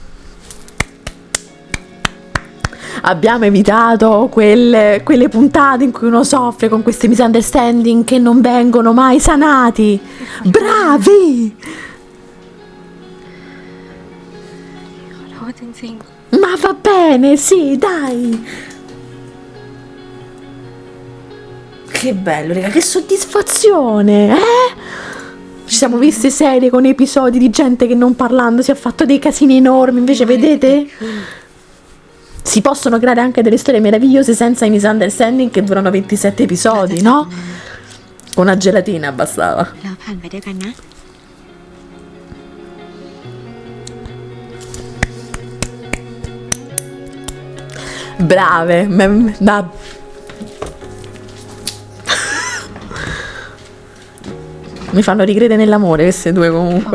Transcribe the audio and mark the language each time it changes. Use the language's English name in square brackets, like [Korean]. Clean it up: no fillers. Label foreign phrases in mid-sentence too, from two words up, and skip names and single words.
[Italian] Abbiamo evitato quelle puntate in cui uno soffre con questi misunderstanding che non vengono mai sanati. Bravi! [Thai] ๆ ขอโทษจริง [Italian] Ma va bene, sì, dai. Che bello, raga, che soddisfazione, eh? Ci siamo viste serie con episodi di gente che non parlando si è fatto dei casini enormi, invece vedete? Si possono creare anche delle storie meravigliose senza i misunderstanding che durano 27 episodi, no? Con una gelatina bastava. [Thai] เราผ่านไปด้วยกันนะ [Italian] Brave, mi fanno ricredere nell'amore queste due comunque.